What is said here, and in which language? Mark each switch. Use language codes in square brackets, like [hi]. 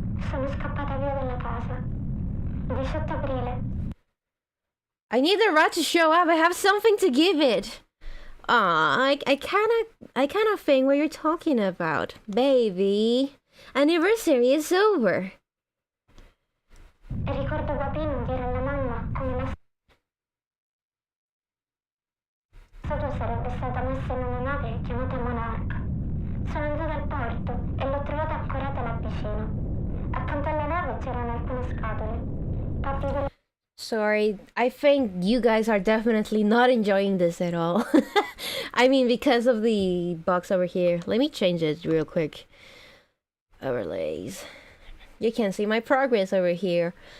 [it] Sono scappata via dalla casa. 18 aprile. [en] I need the rat to show up. I have something to give it. I kind of think what you're talking about, baby. Anniversary is over. [it] E ricordo papino dire alla mamma come la statua sarebbe stata messa in una nave chiamata Monarca. Sono andata al porto e l'ho trovata ancorata là vicino. Accanto alla nave c'erano alcune scatole. Parti della [en] Sorry, I think you guys are definitely not enjoying this at all. I mean, because of the box over here. Let me change it real quick. Overlays. You can see my progress over here.